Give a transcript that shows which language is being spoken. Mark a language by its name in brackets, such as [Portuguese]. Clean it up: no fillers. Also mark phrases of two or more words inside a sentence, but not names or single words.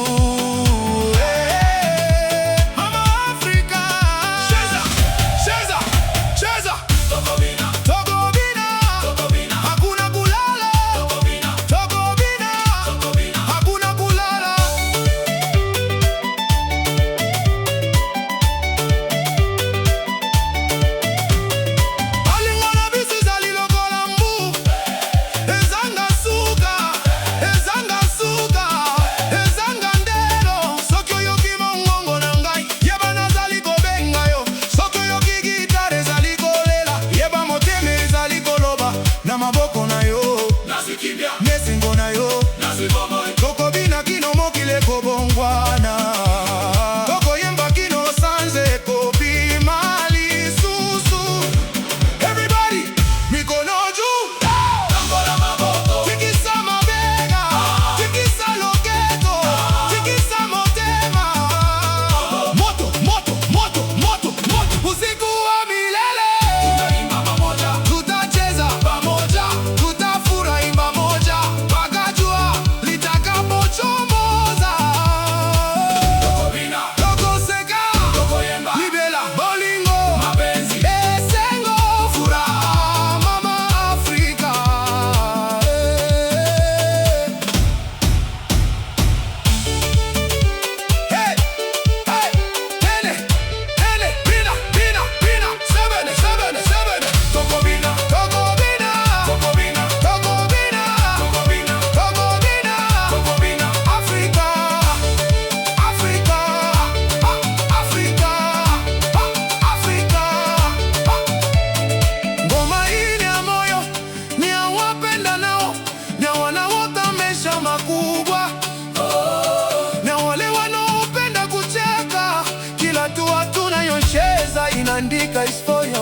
[Swahili] Mama Afrika cheza cheza cheza [Lingala] tokobina tokobina [Swahili] hakuna kulala [Lingala] tokobina [Swahili] hakuna kulala [Lingala] alingona bisi zali lokola mbu ezanga suka ezanga ndelo soki oyoki mongongo na ngai yeba nazali kobenga yo soki oyoki gitare ezali kolela yeba motema ezali koloba na maboko na yo nesengo na yo tokobina kino mokili ekobongwana tokoyemba kino sanze ekobima lisusu everybody [Swahili] mikono juu [Lingala] tikisa mabega tikisa loketo tikisa motema moto moto moto moto moto [Swahili] usiku wa milele tutaimba pamoja tutacheza pamoja tutafurahi pamoja mpaka jua litakapochomoza [Lingala] tokoseka libela bolingo mapenzi esengo furaha mama Afrika hey hey tene tene bina bina bina sebene sebene sebene tokobina tokobina tokobina tokobina tokobina tokobina tokobina Afrika Afrika Afrika Afrika [Swahili] ngoma hii ni ya moyo ni ya wapenda nao ni ya wanaota maisha makubwa na wale wanaopenda kucheka kila hatua tunayocheza inaandika historia